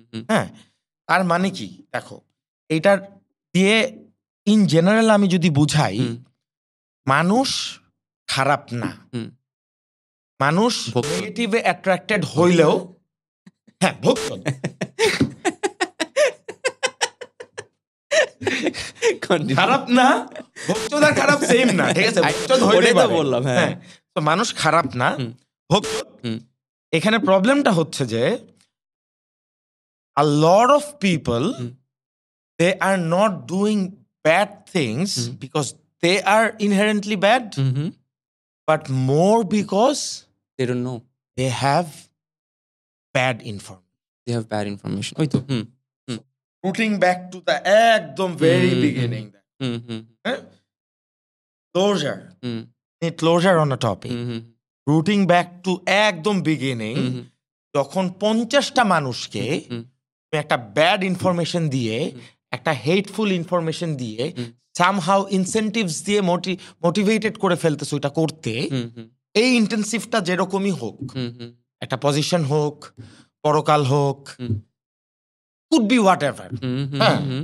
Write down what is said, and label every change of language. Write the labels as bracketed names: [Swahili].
[Bangla] হ্যাঁ, তার মানে কি দেখো, এইটার দিয়ে ইন জেনারেল আমি যদি বুঝাই, মানুষ খারাপ না, মানুষ নেগেটিভে অ্যাট্রাক্টেড হইলেও হ্যাঁ ভক্ত খারাপ না, ভক্ত আর খারাপ সেম না, ঠিক আছে ওটাই তো বললাম। হ্যাঁ, তো মানুষ খারাপ না, ভক্ত। এখানে প্রবলেমটা হচ্ছে যে [English] a lot of people they are not doing bad things because they are inherently bad, but more because they don't know, they have bad information. they have bad information. [Bangla] ওই তো [English] Rooting back to the একদম very beginning, closure, need closure on a topic. [Bangla] Rooting back to একদম beginning, যখন 50টা মানুষকে একটা bad information দিয়ে, একটা hateful information দিয়ে, সামহাউ ইনসেন্টিভস দিয়ে মোটিভেটেড করে ফেলতেছে ওইটা করতে, এই ইন্টেন্সিভটা যেরকমই হোক, একটা পজিশন হোক, পরকাল হোক, কুড বি হোয়াট এভার, হ্যাঁ,